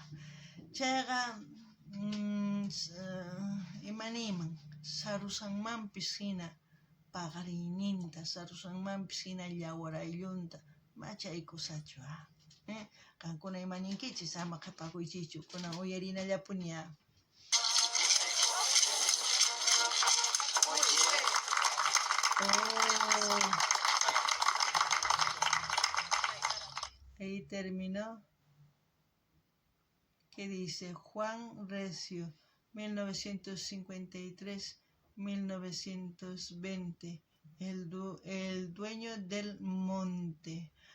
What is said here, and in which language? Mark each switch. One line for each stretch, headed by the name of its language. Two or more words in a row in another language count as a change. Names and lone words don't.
Quechua: Chayqa imaniyman sarusanmanpis hina paqariyninta, sarusanmanpis hina llawarayllunta machaykusachu. Qankuna imaninkichis ama qhipakuychiychu, kunan uyarinallapuña.
Spanish: Ahí terminó. ¿Qué dice? Juan Recio, 1953-1920, el dueño del monte.